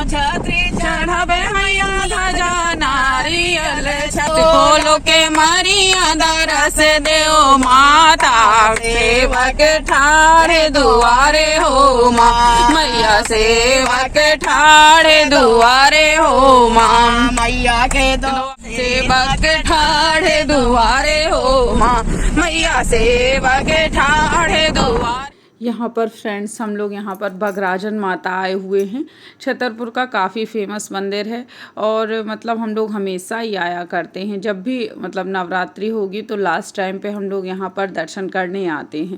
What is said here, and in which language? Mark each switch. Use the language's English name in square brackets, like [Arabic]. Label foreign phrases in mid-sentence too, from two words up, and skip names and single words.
[Hindi] छात्री चढ़ावे मैया ध्वजा नारियल खोलो के मरिया दरस देओ माता, सेवक ठाड़े दुआरे हो माँ, मैया सेवक ठाड़े दुआरे हो माँ, मैया के सेवक ठाड़े दुआरे हो माँ, मैया सेवक ठाड़े दुआरे। यहाँ पर फ्रेंड्स, हम लोग यहाँ पर बगराजन माता आए हुए हैं। छतरपुर का काफ़ी फेमस मंदिर है, और मतलब हम लोग हमेशा ही आया करते हैं, जब भी मतलब नवरात्रि होगी तो [English] last time [Hindi] पे हम लोग यहाँ पर दर्शन करने आते हैं।